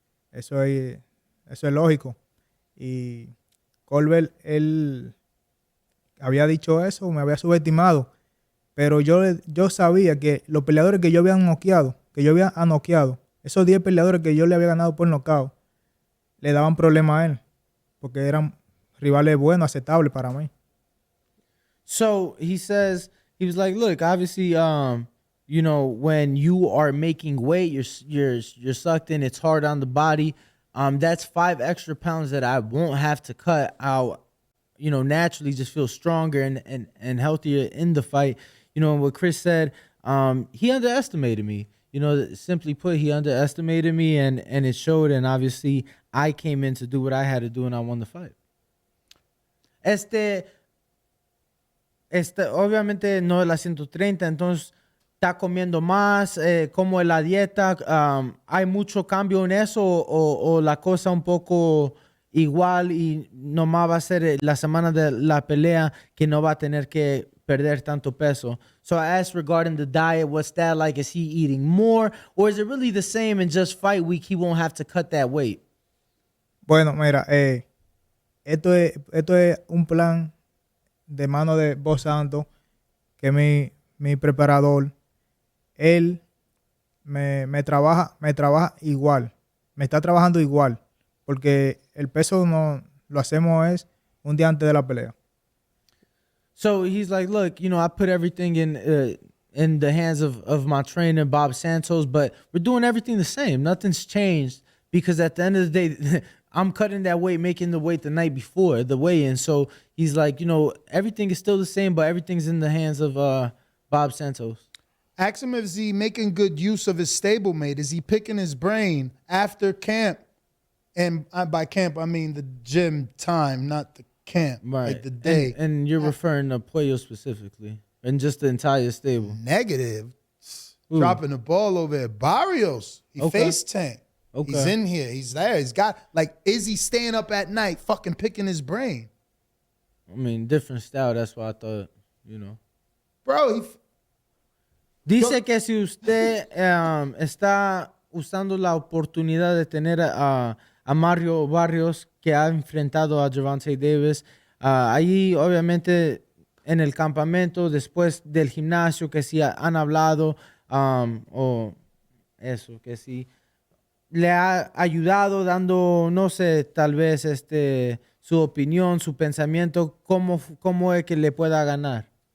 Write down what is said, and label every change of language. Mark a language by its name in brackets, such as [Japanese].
[Spanish] Eso es lógico. Y Colbert, él había dicho eso, me había subestimado. Pero yo sabía que los peleadores que yo había noqueado, esos 10 peleadores que yo le había ganado por nocaut, le daban problema a él. Porque eran rivales buenos, aceptables para mí. [English] So he says, he was like, look, obviously, when you are making weight, you're sucked in, it's hard on the body. That's 5 extra pounds that I won't have to cut out, naturally just feel stronger and healthier in the fight. you know, what Chris said, he underestimated me. You know, simply put, he underestimated me, and it showed. And obviously, I came in to do what I had to do, and I won the fight. [Spanish] Obviamente no es la 130, entonces está comiendo más, como en la dieta. ¿Hay mucho cambio en eso o la cosa un poco igual y nomás va a ser la semana de la pelea que no va a tener que perder tanto peso? [English] So I asked regarding the diet, what's that like? Is he eating more or is it really the same and just fight week he won't have to cut that weight? [Spanish] Bueno, mira, esto es un plan de mano de Bout Santos, que mi preparador, él me trabaja igual, me está trabajando igual, porque el peso no lo hacemos es un día antes de la pelea. [English] So he's like, look, you know, I put everything in the hands of my trainer, Bob Santos, but we're doing everything the same. Nothing's changed because at the end of the day, I'm cutting that weight, making the weight the night before the weigh-in. So he's like, you know, everything is still the same, but everything's in the hands of Bob Santos. Ask him if he's making good use of his stablemate. Is he picking his brain after camp? And by camp, I mean the gym time, not the camp, Right. like the day. And you're referring to Puello specifically and just the entire stable. Negative. Ooh. Dropping the ball over at Barrios. He Okay. face tanked. Okay. He's in here. He's there. He's got, like, is he staying up at night fucking picking his brain? I mean, different style. That's why I thought, you know. Bro, [Spanish] Dice que si usted está usando la oportunidad de tener a Mario Barrios, que ha enfrentado a Gervonta Davis, ahí obviamente en el campamento, después del gimnasio, que si han hablado, o eso, que si le ha ayudado dando, no sé, tal vez su opinión, su pensamiento, cómo es que le pueda ganar.